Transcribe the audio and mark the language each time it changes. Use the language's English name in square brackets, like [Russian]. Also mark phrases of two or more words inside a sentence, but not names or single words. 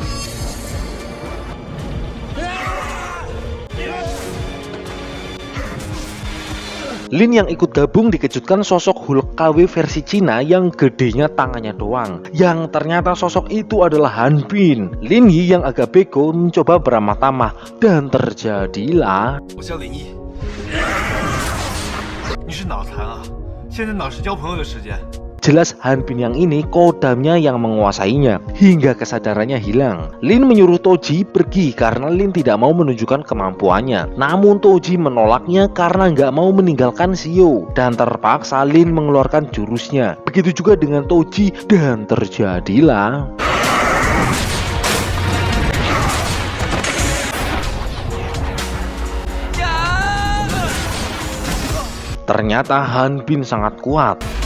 [Indonesian] Lin yang ikut gabung dikejutkan sosok Hulk KW versi Cina yang gedenya tangannya doang. Yang ternyata sosok itu adalah Han Bin. Lin Yi yang agak bego mencoba beramah tamah dan terjadilah [Chinese] 你是脑残啊？现在哪是交朋友的时间？ [Indonesian] Jelas Han Bin yang ini kodamnya yang menguasainya hingga kesadarannya hilang. Lin menyuruh Toji pergi karena Lin tidak mau menunjukkan kemampuannya. Namun Toji menolaknya karena nggak mau meninggalkan Shio. Dan terpaksa Lin mengeluarkan jurusnya. Begitu juga dengan Toji dan terjadilah ternyata Han Bin sangat kuat.